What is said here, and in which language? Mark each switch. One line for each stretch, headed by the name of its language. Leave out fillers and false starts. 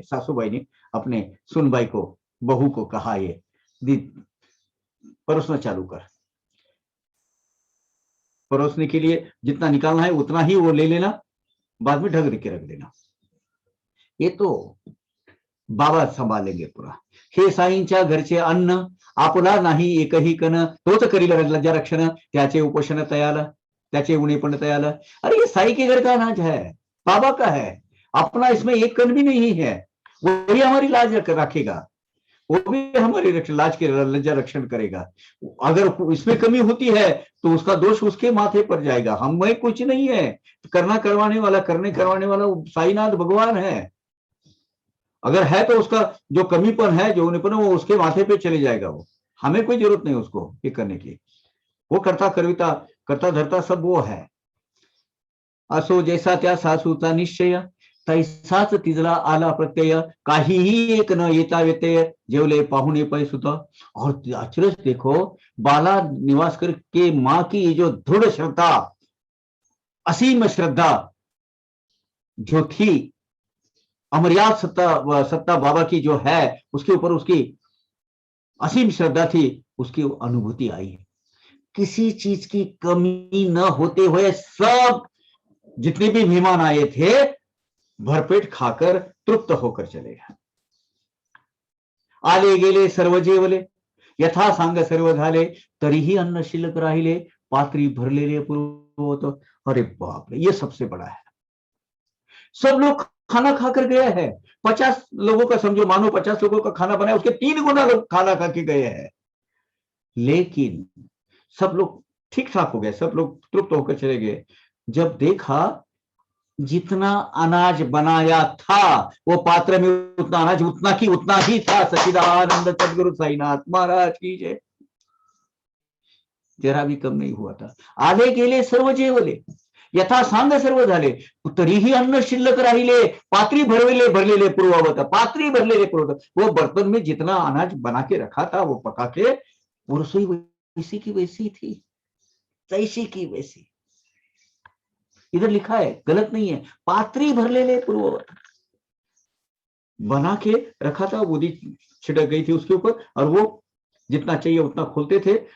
Hindi: सासूबाई ने अपने सुनबाई को, बहू को कहा, ये परोसना चालू कर। परोसने के लिए जितना निकालना है उतना ही वो ले लेना, बाद में ढक के रख देना। ये तो बाबा संभालेंगे पूरा।
Marathi: हे साईंच्या घरचे अन्न आपला नाही एकही कण, तोच करील लज्जा रक्षण, त्याचे उपोषण तयाला, त्याचे उणे पण तयाला।
Hindi: अरे ये साई के घर का अनाज है, बाबा का है, अपना इसमें एक कण भी नहीं है। वही हमारी लाज रखेगा, वो भी हमारी लाज के लज्जा रक्षण करेगा। अगर इसमें कमी होती है तो उसका दोष उसके माथे पर जाएगा, हमें कुछ नहीं है। करना करवाने वाला, करने करवाने वाला साईनाथ भगवान है। अगर है तो उसका जो कमीपन है, जो उन्हें वो उसके माथे पे चले जाएगा। वो हमें कोई जरूरत नहीं उसको ये करने की। वो करता करविता, करता धरता सब वो है।
Marathi: असो जैसा त्या सासूचा निश्चय, तैसाच तिजला आला प्रत्यय, काहीही एक न येता व्यत्यय, जेवले पाहुणे पै सुत।
Hindi: और अचरज देखो, बाला निवासकर के माँ की ये जो दृढ़ श्रद्धा, असीम श्रद्धा जो थी, अमर्याद सत्ता बाबा की जो है, उसके ऊपर उसकी असीम श्रद्धा थी, उसकी अनुभूति आई है। किसी चीज की कमी न होते हुए सब जितने भी मेहमान आए थे भरपेट खाकर तृप्त होकर चले गए।
Marathi: आले गेले सर्व जेवले, यथा सांग सर्व झाले, तरीही अन्न शिल्लक राहिले, पात्री भरलेले पूर्वत।
Hindi: अरे बाप रे, ये सबसे बड़ा है। सब लोग खाना खाकर गए हैं, 50 लोगों का समझो, मानो 50 लोगों का खाना बनाया, उसके 3 गुना लोग खाना खा के गए हैं। लेकिन सब लोग ठीक ठाक हो गए, सब लोग तृप्त होकर चले गए। जब देखा जितना अनाज बनाया था वो पात्र में, उतना अनाज उतना ही था। सच्चिदानंद सद्गुरु साईनाथ महाराज की जय। जरा भी कम नहीं हुआ था।
Marathi: आले गेले सर्व जेवले, यथा सांग सर्व झाले, तरीही अन्न शिल्लक राहिले, पात्री भरलेले पूर्ववत, पात्री भरलेले पूर्ववत।
Hindi: वो बर्तन में जितना अनाज बना के रखा था, वो पका के, वो रसोई वैसी की वैसी थी, तैसी की वैसी। इधर लिखा है, गलत नहीं है,
Marathi: पात्री भरलेले पूर्ववत।
Hindi: बना के रखा था, बूंदी छिड़क गई थी उसके ऊपर, और वो जितना चाहिए उतना खोलते थे।